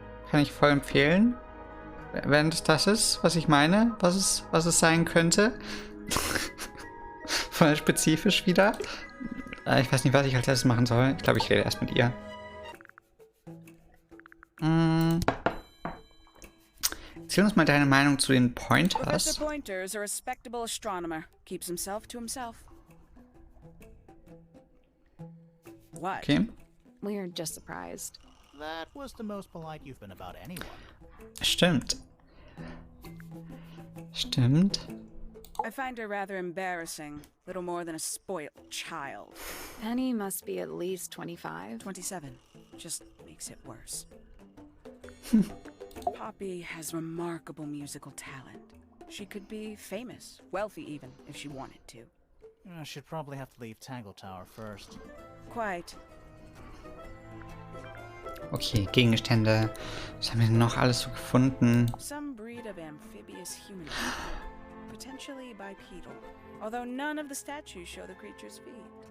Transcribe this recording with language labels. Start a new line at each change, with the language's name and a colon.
German: Kann ich voll empfehlen. Wenn es das ist, was ich meine, was es sein könnte. Voll spezifisch wieder. Ich weiß nicht, was ich als erstes machen soll. Ich glaube, ich rede erst mit ihr. Erzähl uns mal deine Meinung zu den Pointers.
English: Professor Pointer is a respectable astronomer. Keeps himself to himself. What? Okay. We're just surprised. That was the most polite you've been about anyone.
German: Stimmt.
English: I find her rather embarrassing. Little more than a spoiled child. Penny must be at least 25. 27. Just makes it worse. Poppy has remarkable musical talent. She could be famous, wealthy even, if she wanted to. She'd probably have to leave Tangle Tower first. Quite.
German: Okay, Gegenstände. Was haben wir denn noch alles so gefunden?
English: Some breed of amphibious human, potentially bipedal. Although none of the statues show the creature's feet.